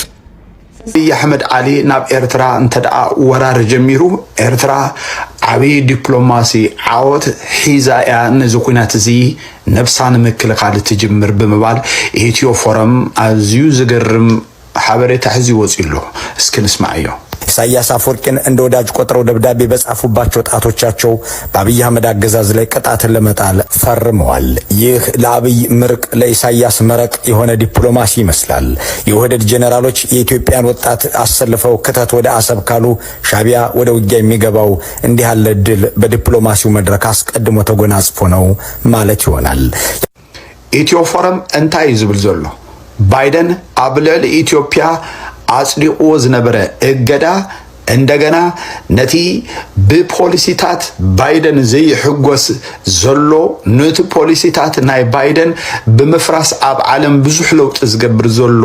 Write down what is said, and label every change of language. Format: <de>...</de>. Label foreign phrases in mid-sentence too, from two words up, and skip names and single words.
<ti>አብይ አሕመድ ዓሊ ናብ ኤርትራ እንተደኣ ወራር ጀሚሩ ኤርትራ ዓብይ ዲፕሎማሲ ዓወት ሒዛ እያ ነዚ ኩናት እዚ ነብሳን ምክልኻል ትጅምር ብምባል ኢትዮ ፎረም ኣዝዩ ዝገርም ሓበሬታ ሒዙ ወፂሉ እስኪ ንስማዕ እዩ።</ti> <am>ኢሳያስ አፈወርቂን እንደ ወዳጅ ቆጥረው ደብዳቤ በጻፉባቸው ጣቶቻቸው በአብይ አህመድ አገዛዝ ላይ ቅጣትን ለመጣል ፈርመዋል። ይህ ለአብይ ምርቅ ለኢሳያስ መረቅ የሆነ ዲፕሎማሲ ይመስላል። የወህደድ ጄኔራሎች የኢትዮጵያን ወጣት አሰልፈው ክተት ወደ አሰብ ካሉ ሻቢያ ወደ ውጊያ የሚገባው እንዲህ ያለ ድል በዲፕሎማሲው መድረክ አስቀድሞ ተጎናጽፎ ነው ማለት ይሆናል።</am> <ti>ኢትዮ ፎረም እንታይ ዝብል ዘሎ ባይደን ኣብ ልዕሊ ኢትዮጵያ አጽዲቆ ዝነበረ እገዳ እንደገና ነቲ ብፖሊሲታት ባይደን ዘይሕጎስ ዘሎ ነቲ ፖሊሲታት ናይ ባይደን ብምፍራስ ኣብ ዓለም ብዙሕ ለውጥ ዝገብር ዘሎ</ti>